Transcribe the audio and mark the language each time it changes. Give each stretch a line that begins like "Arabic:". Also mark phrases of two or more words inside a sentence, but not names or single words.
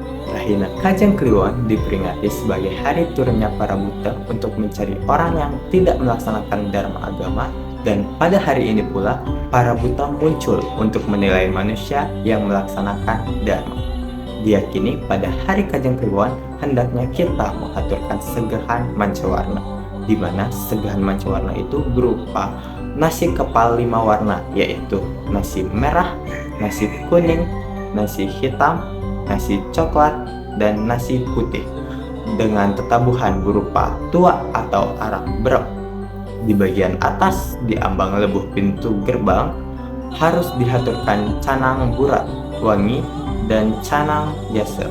Indonesian: Rahinan Kajeng Kliwon diperingati sebagai hari turunnya para buta untuk mencari orang yang tidak melaksanakan dharma agama, dan pada hari ini pula para buta muncul untuk menilai manusia yang melaksanakan dharma. Diyakini pada hari Kajeng Kliwon hendaknya kita mengaturkan segahan mancawarna, di mana segahan mancawarna itu berupa nasi kepal 5 warna, yaitu nasi merah, nasi kuning, nasi hitam, nasi coklat, dan nasi putih dengan tetabuhan berupa tua atau arak brok. Di bagian atas di ambang lebuh pintu gerbang harus dihaturkan canang burat, wangi, dan canang jasa.